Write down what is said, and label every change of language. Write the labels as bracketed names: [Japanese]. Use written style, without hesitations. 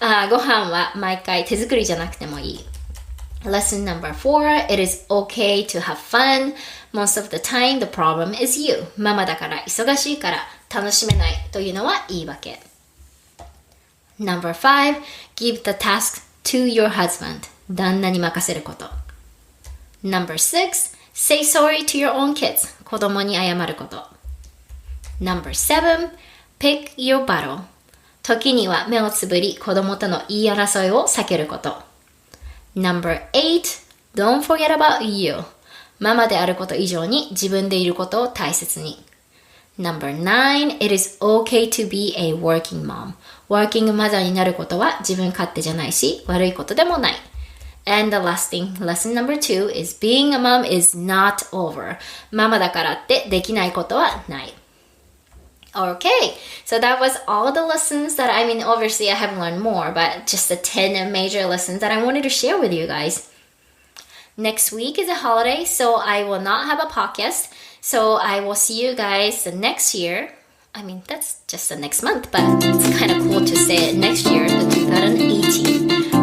[Japanese] ご飯は毎回手作りじゃなくてもいい. [English] Lesson number 4, it is okay to have fun. Most of the time, the problem is you. [Japanese] ママだから忙しいから楽しめないというのは言い訳. [English] Number 5, give the task to your husband. [Japanese] 旦那に任せること. [English] Number 6, say sorry to your own kids. [Japanese] 子供に謝ること. [English] Number 7, pick your battle. [Japanese] 時には目をつぶり子供との言い争いを避けること. [English] Number 8, don't forget about you. [Japanese] ママであること以上に自分でいることを大切に. [English] Number 9, it is okay to be a working mom. [Japanese] ワーキングマザーになることは自分勝手じゃないし悪いことでもない. [English] And the last thing, lesson number 2 is being a mom is not over. [Japanese] ママだからってできないことはない. [English] Okay, so that was all the lessons that, obviously I have learned more, but just the 10 major lessons that I wanted to share with you guys. Next week is a holiday, so I will not have a podcast. So I will see you guys the next year. That's just the next month, but it's kind of cool to say it next year, the 2018.